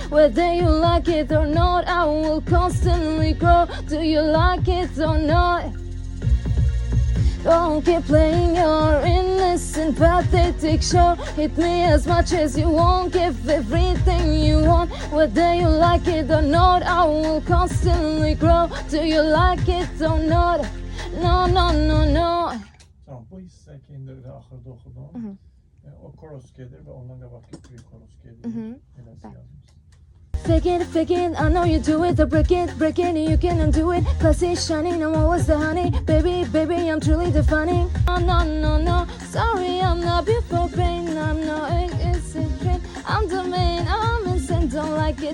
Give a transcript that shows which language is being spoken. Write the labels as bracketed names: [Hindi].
[English] Whether you like it or not, I will constantly grow. Do you like it or not? Don't keep playing your innocent, pathetic show. Hit me as much as you want, give everything you want. Whether you like it or not, I will constantly grow. Do you like it or not? No, no, no, no. [Azerbaijani] Tamam, bu hissəki indi elə axırda oxudum. O koros gedir və ondan qabaqki bir koros gedir. Eləsi yazmış. [English] Fake it, I know you do it, break it, you can undo it. Classy, shining, I'm always the honey. Baby, I'm truly defining. No, no, no, no, sorry, I'm not built for pain. I'm not innocent, train. I'm the main, I'm insane, don't like it.